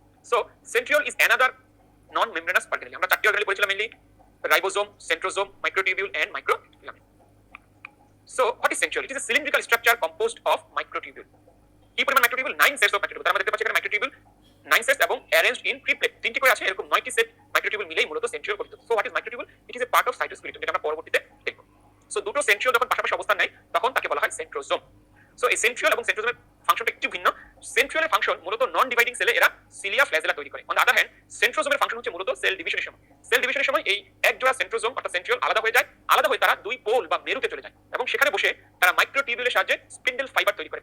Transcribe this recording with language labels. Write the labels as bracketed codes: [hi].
[en] So centriole is another non membranous organelle. [bn] আমরা চারটি organelle পড়েছিলাম mainly, ribosome, centrosome, microtubule and microfilament. [en] So what is centriole? It is a cylindrical structure composed of microtubule. [bn] কি পরিমাণ microtubule? [en] 9 sets of microtubule। [bn] তার মধ্যে দেখতে পাচ্ছি এখানে microtubule 9 sets এবং arranged in triplet, তিনটি করে আছে, এরকম 9টি সেট microtubule মিলেই মূলত centriole গঠিত। [en] So what is microtubule? It is a part of cytoskeleton, [bn] যেটা আমরা পরবর্তীতে দেখব। So দুটো centriole যখন পাশাপাশি অবস্থান নেয় তখন তাকে বলা হয় সেন্ট্রোজোম। So এই সেন্ট্রিওল এবং সেন্ট্রোজোমের ফাংশনটা একটু ভিন্ন। সেন্ট্রিওলের ফাংশন মূলত নন ডিভাইডিং সেলে এরা সিলিয়া ফ্ল্যাজেলা তৈরি করে। On the other hand সেন্ট্রোজোমের function হচ্ছে মূলত সেল ডিভিশনের সময়। সেল ডিভিশনের সময় এই এক জোড়া সেন্ট্রোজোম অর্থাৎ সেন্ট্রিওল আলাদা হয়ে যায়, আলাদা হয়ে তারা দুই পোল বা মেরুতে চলে যায় এবং সেখানে বসে তারা মাইক্রোটিবিউলের সাহায্যে স্পিন্ডেল ফাইবার তৈরি করে।